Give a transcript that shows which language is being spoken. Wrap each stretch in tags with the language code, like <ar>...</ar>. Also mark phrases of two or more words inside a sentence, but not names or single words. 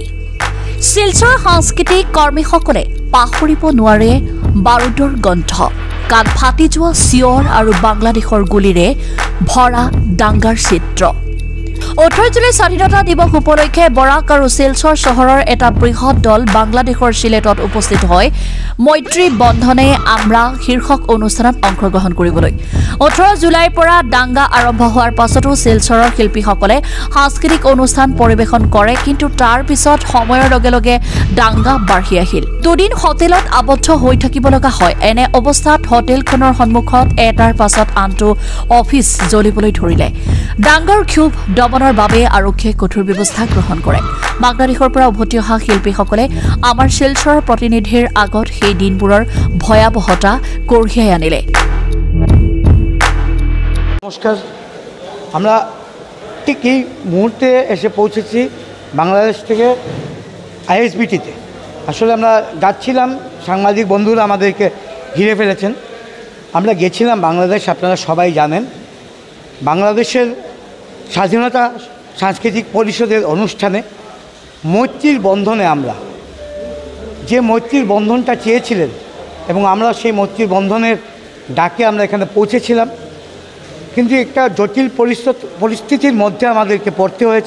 <as>শিলচৰ সাংস্কৃতিক কৰ্মীসকলে পাহৰিব নোৱাৰে বাৰুদৰ গন্ধ, কাণ ফাটি যোৱা চিঞৰ আৰু বাংলাদেশৰ গুলীৰে ভৰা ডাংগাৰ চিত্ৰ। 18 জুলাই স্বাধীনতা দিৱস উপলক্ষে বৰাক আৰু শিলচৰ চহৰৰ এটা বৃহৎ দল বাংলাদেশৰ চিলেটত উপস্থিত হয় মৈত্ৰী বন্ধনে আমরা শীৰ্ষক অনুষ্ঠানত অংশগ্ৰহণ কৰিবলৈ। 18 জুলাইৰ পৰা ডাংগা আৰম্ভ হোৱাৰ পাছতো শিলচৰৰ শিল্পীসকলে সাংস্কৃতিক অনুষ্ঠান পৰিৱেশন কৰে, কিন্তু তাৰ পিছত সময়ৰ লগে লগে ডাংগা বাঢ়ি আহিল। দুদিন হোটেলত আবদ্ধ হৈ থাকিব লগা হয়। এনে অৱস্থাত হোটেলখনৰ সন্মুখত এটাৰ পাছত আনটো অফিচ জ্বলিবলৈ ধৰিলে। ডাংগাৰ ক্ষোভ দমনৰ বাবে আৰক্ষীয়ে কঠোৰ ব্যৱস্থা গ্ৰহণ কৰে। বাংলাদেশৰ পৰা উভতি অহা শিল্পীসকলে আমাৰ শিলচৰৰ প্ৰতিনিধিৰ আগত সেই দিনবোৰৰ ভয়াবহতা কঢ়িয়াই আনিলে।</as> <bn>নমস্কার, আমরা ঠিক এই মুহূর্তে এসে পৌঁছেছি বাংলাদেশ থেকে আইএসবিটিতে। আসলে আমরা যাচ্ছিলাম, সাংবাদিক বন্ধুরা আমাদেরকে ঘিরে ফেলেছেন। আমরা গেছিলাম বাংলাদেশ, আপনারা সবাই জানেন। বাংলাদেশের স্বাধীনতা সাংস্কৃতিক পরিষদের অনুষ্ঠানে মৈত্রীর বন্ধনে আমরা যে মৈত্রীর বন্ধনটা চেয়েছিলেন এবং আমরা সেই মৈত্রীর বন্ধনের ডাকে আমরা এখানে পৌঁছেছিলাম, কিন্তু একটা জটিল পরিস্থিতির মধ্যে আমাদেরকে পড়তে হয়েছে।</bn>